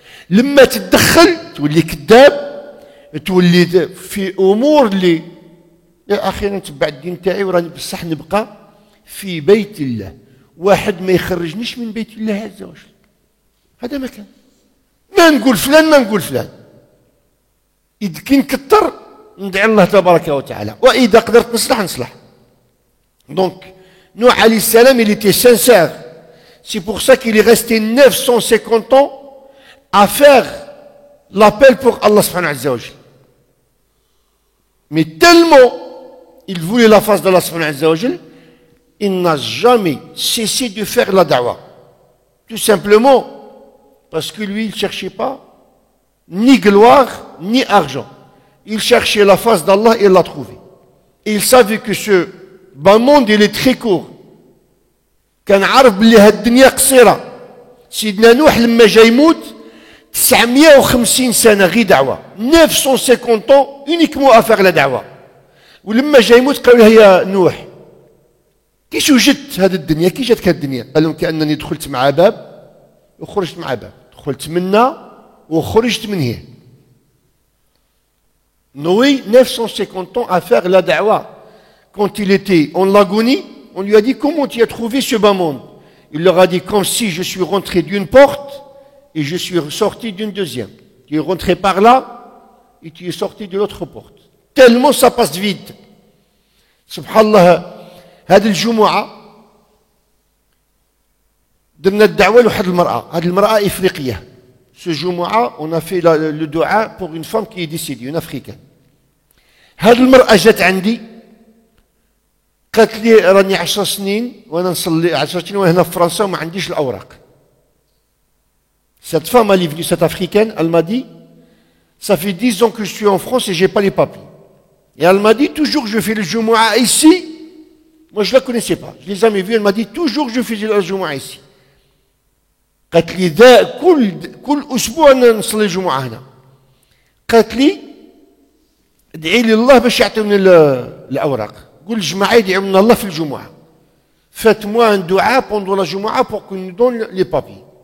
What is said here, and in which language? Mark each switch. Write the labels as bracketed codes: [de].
[ar] لما تتدخل تولي كذاب، تولي في أمور اللي يا أخي أنا نتبع الدين تاعي وراني بصح نبقى في بيت الله، واحد ما يخرجنيش من بيت الله عز وجل. هذا ما كان، ما نقول فلان ما نقول فلان، إذا كي نكثر ندعي الله تبارك وتعالى، وإذا قدرت نصلح نصلح. [fr] دونك Nuh alayhi salam, il était sincère. C'est pour ça qu'il est resté 950 ans à faire l'appel pour Allah subhanahu wa ta'ala. Mais tellement il voulait la face d'Allah subhanahu wa ta'ala, il n'a jamais cessé de faire la da'wah. Tout simplement parce que lui, il ne cherchait pas ni gloire, ni argent. Il cherchait la face d'Allah et il l'a trouvé. Et il savait que ce bas monde, il est très court. [ar] كان عارف بلي هاد الدنيا قصيرة. سيدنا نوح لما جا يموت 950 سنة غير دعوة. [fr] 950 ans uniquement à faire la دعوة. [ar] ولما جا يموت قالوا له يا نوح كيش وجدت هذه الدنيا؟ كي جاتك هذه الدنيا؟ قال لهم كأنني دخلت مع باب وخرجت مع باب، دخلت منا وخرجت من هنا. [fr] Noé 950 ans à faire la da'wa. Quand il était en l'agonie, on lui a dit comment tu as trouvé ce bas monde? Il leur a dit comme si je suis rentré d'une porte et je suis sorti d'une deuxième. Tu es rentré par là et tu es sorti de l'autre porte. Tellement ça passe vite. [ar] Subhanallah, هذه الجمعة درنا الدعوة لواحد المرأة، هذه المرأة إفريقية. [fr] Ce جمعة on a fait le dua pour une femme qui est décédée, une africaine. [ar] هذه المرأة جات عندي قالت لي راني 10 سنين وانا نصلي 10 سنين وانا هنا في فرنسا وما عنديش الاوراق. [fr] Cette femme elle est venue, cette africaine, elle m'a dit ça fait 10 ans que je suis en France et j'ai pas les papiers. Et elle m'a dit toujours je fais le Jumu'ah ici. Moi je la connaissais pas, je l'ai jamais vue. Elle m'a dit toujours je fais le Jumu'ah ici. [ar] قالت لي كل اسبوع نصلي الجمعة هنا. قالت لي ادعي لي الله باش يعطيوني الاوراق. قول الجماعة يدعوا من الله في الجمعة. [fr] Faites-moi un dua pendant la Jumu'ah pour qu'on nous donne les papiers.